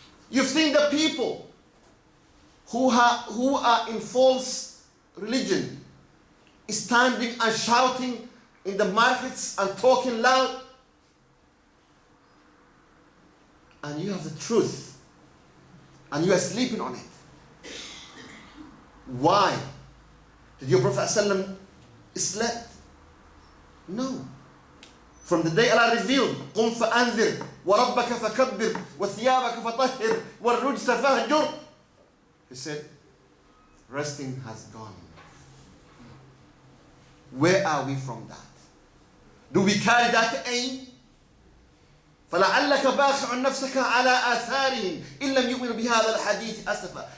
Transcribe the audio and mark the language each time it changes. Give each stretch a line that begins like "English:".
English: You've seen the people who are in false religion standing and shouting in the markets and talking loud, and you have the truth and you are sleeping on it. Why? Did your Prophet ﷺ slept? No. From the day Allah revealed,
Arabic: قُمْ فَأَنذِرْ وَرَبَّكَ فَكَبِّرْ وَثِيَابَكَ فَطَهِّرْ وَالرُّجْسَ فَهْجُرْ.
English: He said, resting has gone. Where are we from that? Do we carry that aim?
Arabic: فَلَعَلَّكَ بَاخِعٌ نَفْسَكَ عَلَىٰ آثَارِهِمْ إِن لَمْ يُؤْمِنُوا بِهَذَا الْحَدِيثِ أَسَفًا.